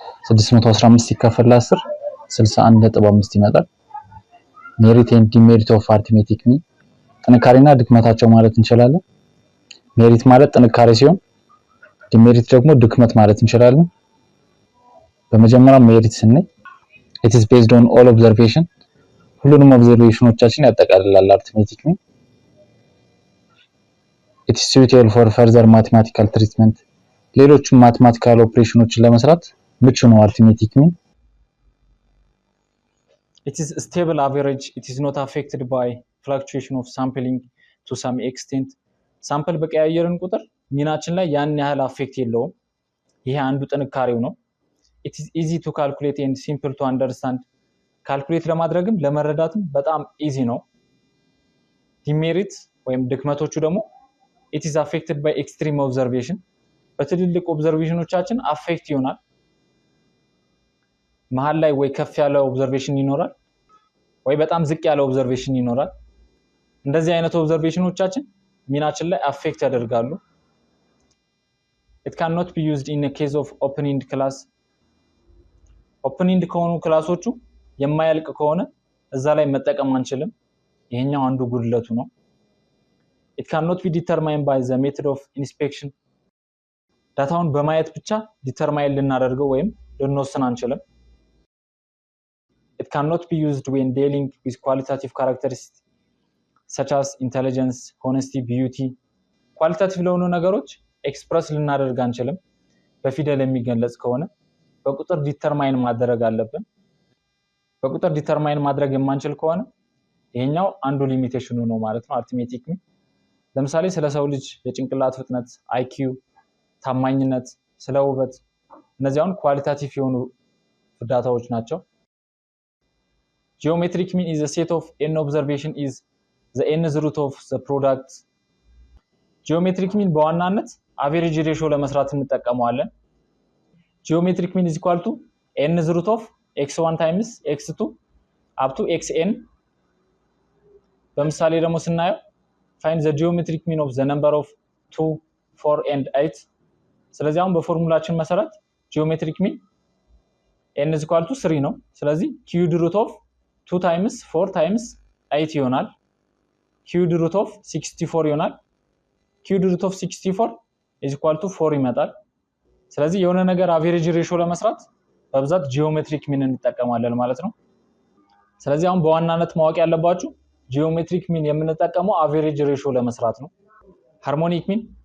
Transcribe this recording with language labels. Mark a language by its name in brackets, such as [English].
[Amharic] 615 ሲካፈል ለ10 61.5 ይመጣል። ሜሪት ኤንድ ዲሜሪት ኦፍ አርithmetic mean ጥንካሬና ድክመታቸው ማለት እንችላለን። ሜሪት ማለት ጥንካሬ ሲሆን ዲሜሪት ደግሞ ድክመት ማለት እንችላለን። በመጀመሪያ ሜሪት ስንል [English] it is based on all observation [Amharic] ሁሉንም ኦብዘርቬሽኖቻችን ያጠቃልላል arithmetic mean. [English] it is suitable for further mathematical treatment [Amharic] ሌሎችም ማቴማቲካል ኦፕሬሽኖችን ለመስራት ምቹ ነው [English] arithmetic mean. It is stable average. It is not affected by fluctuation of sampling to some extent. [Amharic] ሳምፕል በቀያየርን ቁጥር ሚናችን ላይ ያን ያህል አፌክት የለውም። ይሄ አንዱ ጥንካሬው ነው። [English] it is easy to calculate and simple to understand. [Amharic] ካልኩሌት ለማድረግም ለመረዳትም በጣም ኢዚ ነው። ዲሜሪት ወይም ድክመቶቹ ደግሞ [English] it is affected by extreme observation. [Amharic] በትልልቅ ኦብዘርቬሽኖቻችን አፌክት ይሆናል። መሃል ላይ ወይ ከፍ ያለ ኦብዘርቬሽን ይኖራል ወይ በጣም ዝቅ ያለ ኦብዘርቬሽን ይኖራል። እንደዚህ አይነት ኦብዘርቬሽኖቻችን ሚናችን ላይ አፌክት ያደርጋሉ። [English] it cannot be used in a case of open-end class. [Amharic] open-end ከሆኑ ክላሶቹ የማያልቅ ከሆነ እዛ ላይ መጠቀም አንችልም። ይሄኛው አንዱ ጉድለቱ ነው። [English] it cannot be determined by the method of inspection. [Amharic] ዳታውን በማየት ብቻ ዲተርማይን ልናደርገው ወይም ልንወስን አንችልም። [English] it cannot be used when dealing with qualitative characteristics such as intelligence, honesty, beauty. [Amharic] ኳሊታቲቭ ለሆኑ ነገሮች ኤክስፕረስ ልናደርግ አንችልም። በፊደል የሚገለጽ ከሆነ በቁጥር ዲተርማይን ማድረግ አለብን። በቁጥር ዲተርማይን ማድረግ የማንችል ከሆነ ይሄኛው አንዱ ሊሚቴሽኑ ነው ማለት ነው arithmetic mean. ለምሳሌ ስለ ሰው ልጅ የጭንቅላት ፍጥነት፣ IQ፣ ታማኝነት፣ ስለ ውበት እነዚህ አሁን ኳሊታቲቭ የሆኑ ዳታዎች ናቸው። [English] geometric mean is a set of n observation is the nth root of the product. geometric mean [Amharic] በዋናነት [English] average ratio [Amharic] ለመስራት እንጠቀመዋለን። [English] geometric mean is equal to nth root of x1 times x2 up to xn. [Amharic] በምሳሌ ደግሞ ስናየው [English] find the geometric mean of the number of 2, 4 and 8. [Amharic] ስለዚህ አሁን በፎርሙላችን መሰረት ጂኦሜትሪክ ሚን [English] n is equal to 3 [Amharic] ነው። ስለዚህ [English] cubed root of 2 times 4 times 8 [Amharic] ይሆናል። [English] cubed root of 64 [Amharic] ይሆናል። [English] cubed root of 64 is equal to 4 [Amharic] ይመጣል። ስለዚህ የሆነ ነገር አቨሬጅ ሬሾ ለመስራት በብዛት ጂኦሜትሪክ ሚን እንጠቀማለን ማለት ነው። ስለዚህ አሁን በዋናነት ማወቅ ያለባችሁ ጂኦሜትሪክ ሚን የምንጠቀመው አቨሬጅ ሬሾ ለመስራት ነው። ሃርሞኒክ ሚን